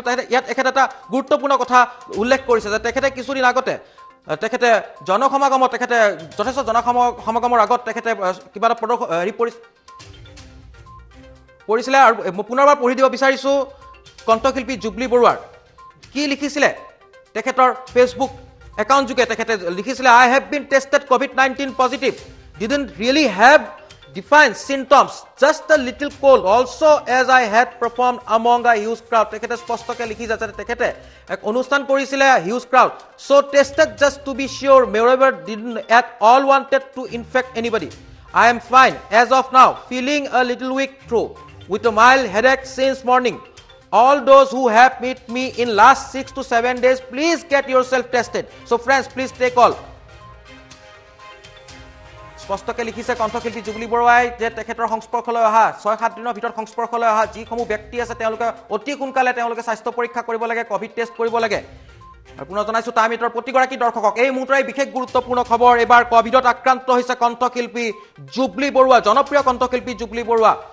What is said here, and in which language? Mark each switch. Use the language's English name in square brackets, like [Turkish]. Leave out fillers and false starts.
[Assamese] কিন্তু ইয়াত তেখেতে এটা গুৰুত্বপূৰ্ণ কথা উল্লেখ কৰিছে যে তেখেতে কিছুদিন আগতে তেখেতে জনসমাগমত তেখেতে যথেষ্ট জনসমাগমৰ আগত তেখেতে কিবা এটা হেৰি পৰিছিলে। আৰু পুনৰবাৰ পঢ়ি দিব বিচাৰিছোঁ কণ্ঠশিল্পী জুবলি বৰুৱাৰ কি লিখিছিলে তেখেতৰ ফেচবুক একাউণ্ট যোগে। তেখেতে লিখিছিলে [English] I have been tested COVID-19 positive, didn't really have defined symptoms, just a little cold, also as I had performed among a huge crowd. [Assamese] তেখেতে স্পষ্টকৈ লিখি যাচ্ছে তেখেতে এক অনুষ্ঠান কৰিছিলে [English] huge crowd, so tested just to be sure, moreover didn't at all wanted to infect anybody. I am fine as of now, feeling a little weak through, with a mild headache since morning. All those who have met me in last 6 to 7 days, please get yourself tested. So friends, please take all. [Assamese] স্পষ্টকৈ লিখিছে কণ্ঠশিল্পী jubilee বৰুৱাই যে তেখেতৰ সংস্পৰ্শলৈ অহা 6-7 দিনৰ ভিতৰত সংস্পৰ্শলৈ অহা যিসমূহ ব্যক্তি আছে তেওঁলোকে অতি সোনকালে তেওঁলোকে স্বাস্থ্য পৰীক্ষা কৰিব লাগে, কোভিড টেষ্ট কৰিব লাগে। আৰু পুনৰ জনাইছো টাইম এটৰ প্ৰতিগৰাকী দৰ্শকক এই মুহূৰ্তৰে বিশেষ গুৰুত্বপূৰ্ণ খবৰ। এবাৰ কোভিডত আক্ৰান্ত হৈছে কণ্ঠশিল্পী জুবলি বৰুৱা, জনপ্ৰিয় কণ্ঠশিল্পী জুবলি বৰুৱা।